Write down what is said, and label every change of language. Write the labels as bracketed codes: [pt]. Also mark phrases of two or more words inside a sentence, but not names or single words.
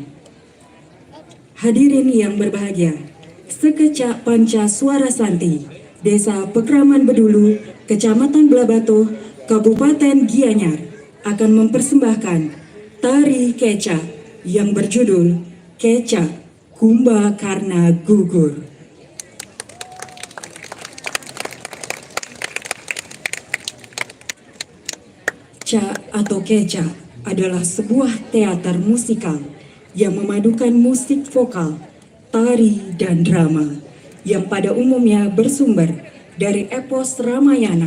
[id] Hadirin yang berbahagia, Sekecak Panca Suara Santi, Desa Pekraman Bedulu, Kecamatan Blabatuh, Kabupaten Gianyar, akan mempersembahkan tari kecak yang berjudul Kecak Kumba Karna Gugur. Cak atau kecak adalah sebuah teater musikal yang memadukan musik vokal, tari, dan drama yang pada umumnya bersumber dari epos Ramayana.